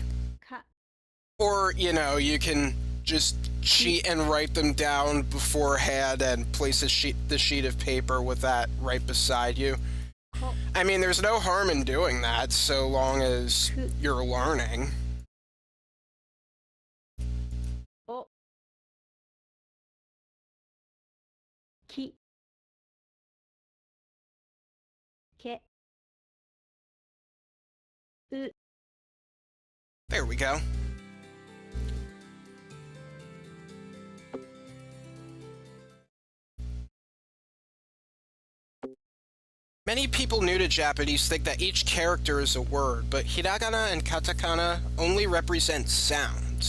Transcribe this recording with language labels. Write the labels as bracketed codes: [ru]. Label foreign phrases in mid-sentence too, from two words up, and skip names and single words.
[ja] ka, [en] Or, you know, you can just cheat and write them down beforehand and place the sheet of paper with that right beside you. [ja] ko, [en] I mean, there's no harm in doing that so long as [ja] ku, [en] you're learning. [ja] お、き、け、う, [en] There we go. Many people new to Japanese think that each character is a word, but hiragana and katakana only represent sounds.